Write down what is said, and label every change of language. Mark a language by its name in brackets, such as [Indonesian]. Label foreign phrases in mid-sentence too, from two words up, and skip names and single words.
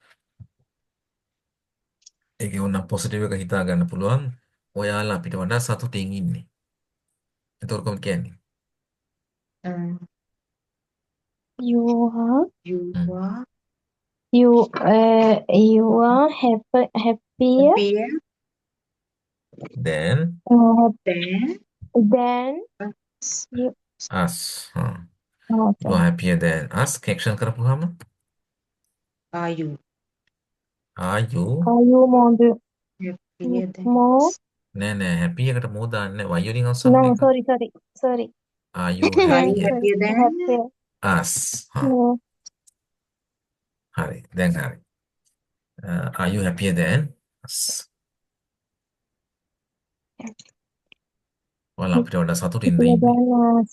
[Sinhala] ඒක ඕන පොසිටිව් එක හිතා ගන්න පුළුවන්. ඔයාලා අපිට වඩා සතුටින් ඉන්නේ. එතකොට කොහොමද කියන්නේ? [English] You are happier Then than us. You are happier than us. Action කරපුවාම Are you happier than more us? [Sinhala] නෑ happy එකට more දාන්නේ why වලින් අවසන් [English] no [Sinhala] එක. [English] sorry Are you Are happier? you happier than? Happier. Us. [Sinhala] හා [English] Yeah. [Sinhala] හරි. දැන් හරි. [English] Are you happier than us? [Sinhala] ඔයාලා අපිට වඩා සතුටින්ද [English] Happier [Sinhala] ඉන්නේ? [English] than us.